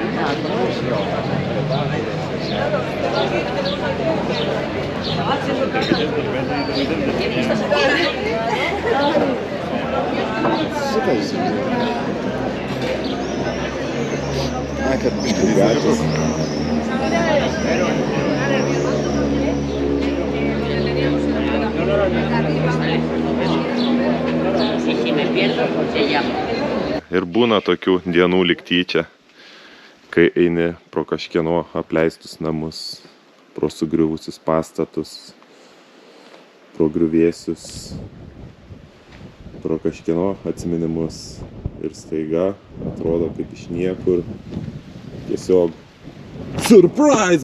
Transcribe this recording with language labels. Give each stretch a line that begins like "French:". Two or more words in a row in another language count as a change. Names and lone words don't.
Lithuanian: Šitas. Ai, kad biškai Gatvės.
Spanish: Si me pierdo, te llamo.
Lithuanian: Ir būna tokių dienų lyg tyčia, kai eini pro kažkieno apleistus namus, pro sugriuvusius pastatus, pro griuvėsius, pro kažkieno atsiminimus ir staiga atrodo kaip iš niekur tiesiog surprise!